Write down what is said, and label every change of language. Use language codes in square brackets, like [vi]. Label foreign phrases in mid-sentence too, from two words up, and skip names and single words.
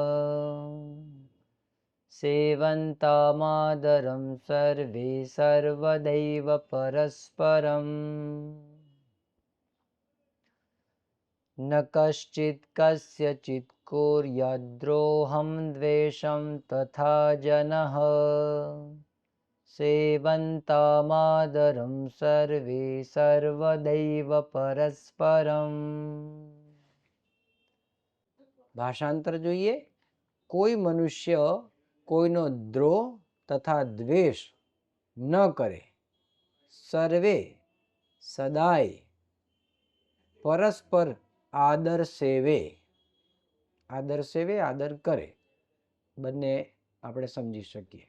[sa] सेवन्तामादरं सर्वे सर्वदैव परस्परम् न कश्चित् कस्यचित् कुर्याद्रोहं द्वेषं तथा जनः सेवन्तामादरं सर्वे सर्वदैव परस्परम्। [gu] ભાષાંતર જોઈએ। કોઈ મનુષ્ય કોઈનો દ્રોહ તથા દ્વેષ ન કરે, સર્વે સદાય પરસ્પર આદર સેવે, આદર કરે, બંને આપણે સમજી શકીએ।